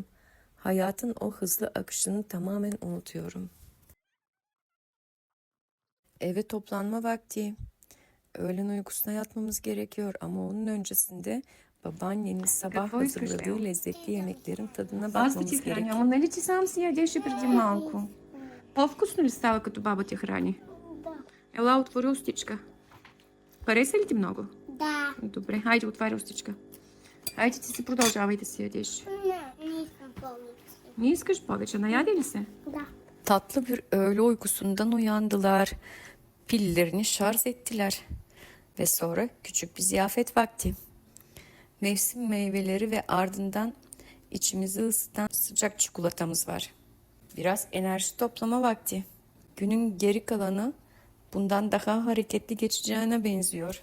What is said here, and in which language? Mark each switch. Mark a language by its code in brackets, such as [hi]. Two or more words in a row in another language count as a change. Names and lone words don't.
[tr] Hayatın o hızlı akışını tamamen unutuyorum. Eve toplanma vakti. Öğlen uykusuna yatmamız gerekiyor ama onun öncesinde babaannenin sabah [bg] Какво искаш, [tr] hazırladığı [bg] Лео? [tr] lezzetli yemeklerin tadına [bg] Аз да [tr] bakmamız [bg] ти храня. [tr] gerek. [bg] Ама нали ти сам си ядеше преди малко? По-вкусно ли става, като баба ти храни? Да. Ела, отвори устичка. Хареса ли ти много? Да. Добре, хайде, отваря устичка. Хайде, ти си продължавай да си ядеш. Не искам повече. Не искаш повече, наяде ли се? Да. [tr] Tatlı bir öğle uykusundan uyandılar. Pillerini şarj ettiler. Ve sonra küçük bir ziyafet vakti. Mevsim meyveleri ve ardından içimizi ısıtan sıcak çikolatamız var. Biraz enerji toplama vakti. Günün geri kalanı bundan daha hareketli geçeceğine benziyor.